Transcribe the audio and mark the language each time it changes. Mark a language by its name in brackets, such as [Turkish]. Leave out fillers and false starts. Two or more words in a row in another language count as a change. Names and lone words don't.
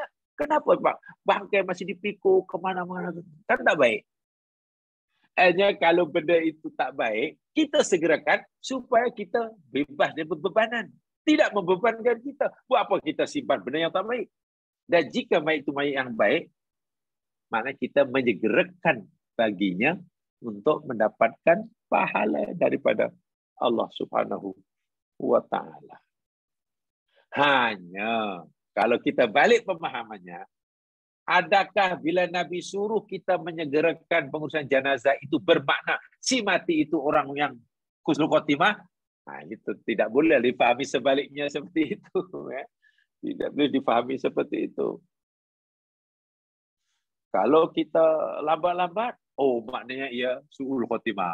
[Indonesian] Kenapa Pak? Bangkai masih dipikul kemana-mana. [Malay] Kan tak baik. Hanya kalau benda itu tak baik, kita segerakan supaya kita bebas dari bebanan. Tidak membebankan kita. Buat apa kita simpan benda yang tak baik? Dan jika mayit itu mayit yang baik, maknanya kita menyegerakan baginya untuk mendapatkan pahala daripada Allah [Arabic] سبحانه وتعالى. [Malay] Hanya kalau kita balik pemahamannya, adakah bila Nabi suruh kita menyegerakan pengurusan jenazah itu bermakna si mati itu orang yang [Arabic] حسن الخاتمة? [Malay] Nah, itu tidak boleh difahami sebaliknya seperti itu. Ya. Tidak boleh difahami seperti itu. Kalau kita lambat-lambat, oh maknanya ia [Arabic] سوء الخاتمة.